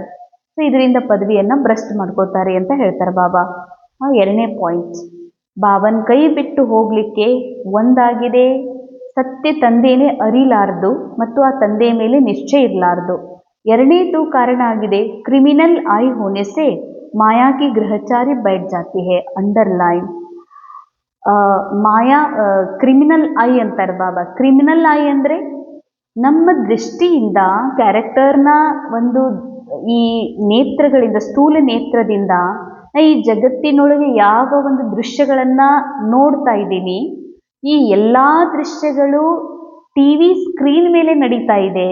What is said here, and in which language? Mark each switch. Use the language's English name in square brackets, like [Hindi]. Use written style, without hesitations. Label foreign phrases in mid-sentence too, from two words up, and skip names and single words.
[Kannada] ಸೊ ಇದರಿಂದ ಪದವಿಯನ್ನು ಭ್ರಷ್ಟ ಮಾಡ್ಕೋತಾರೆ ಅಂತ ಹೇಳ್ತಾರೆ ಬಾಬಾ. 2ನೇ ಪಾಯಿಂಟ್, ಬಾಬನ ಕೈ ಬಿಟ್ಟು ಹೋಗಲಿಕ್ಕೆ ಒಂದಾಗಿದೆ ಸತ್ಯ ತಂದೆಯೇ ಅರಿಲಾರ್ದು ಮತ್ತು ಆ ತಂದೆಯ ಮೇಲೆ ನಿಶ್ಚಯ ಇರಲಾರ್ದು. 2ನೇದು ಕಾರಣ ಆಗಿದೆ [English] criminal eye [Hindi] होने से माया की ग्रहचारी बैठ जाती है ಅಂಡರ್ಲೈನ್. [Kannada] ಮಾಯಾ [English] criminal eye [Kannada] ಅಂತಾರೆ ಬಾಬಾ. [English] criminal eye [Kannada] ಅಂದರೆ ನಮ್ಮ ದೃಷ್ಟಿಯಿಂದ, ಕ್ಯಾರೆಕ್ಟರ್ನ ಒಂದು ಈ ನೇತ್ರಗಳಿಂದ, ಸ್ಥೂಲ ನೇತ್ರದಿಂದ ಈ ಜಗತ್ತಿನೊಳಗೆ ಯಾವ ಒಂದು ದೃಶ್ಯಗಳನ್ನು ನೋಡ್ತಾ ಇದ್ದೀನಿ, ಈ ಎಲ್ಲ ದೃಶ್ಯಗಳು [English] TV screen [Kannada] ಮೇಲೆ ನಡೀತಾ ಇದೆ.